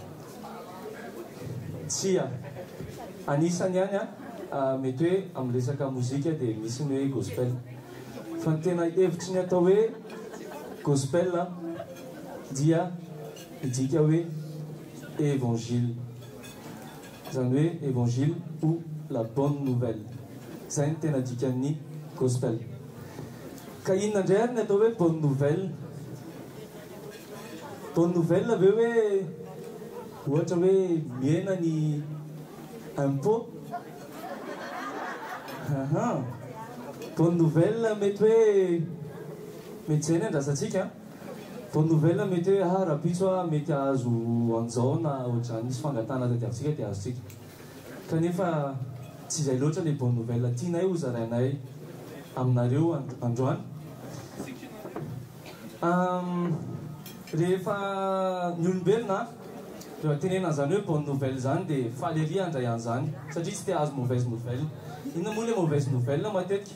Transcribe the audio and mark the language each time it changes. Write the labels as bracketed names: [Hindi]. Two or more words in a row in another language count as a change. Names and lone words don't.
[Malagasy] tsia anisany ihany mety hoe amin'ny resaka mozika dia misy ny hoe gospel fa ny tena hevitry ny atao hoe gospel dia midika hoe évangile zany hoe [French] évangile ou la bonne nouvelle [Malagasy] zay ny tena dikan'ny gospel ka inona indray ary ny atao hoe [French] bonne nouvelle [Malagasy] ve hoe ohatra hoe miena ny impôt [French] bonne nouvelle [Malagasy] mety hoe mety zay ny andrasantsika [French] bonne nouvelle [Malagasy] mety hoe rapitso mety ahazo anjao na ohatrany misy fangatana tadiavintsika dia azotsika kanefa tsy izay loatra le [French] bonne nouvelle [Malagasy] tianay ho zarainay aminareo androany rehefa ny olombelona rehefa tenena an'izany hoe [French] bonne nouvelle [Malagasy] zany dia faly ery handray an'izany satria tsy te azo [French] mauvaise nouvelle [Malagasy] inona moa le [French] mauvaise nouvelle [Malagasy] matetika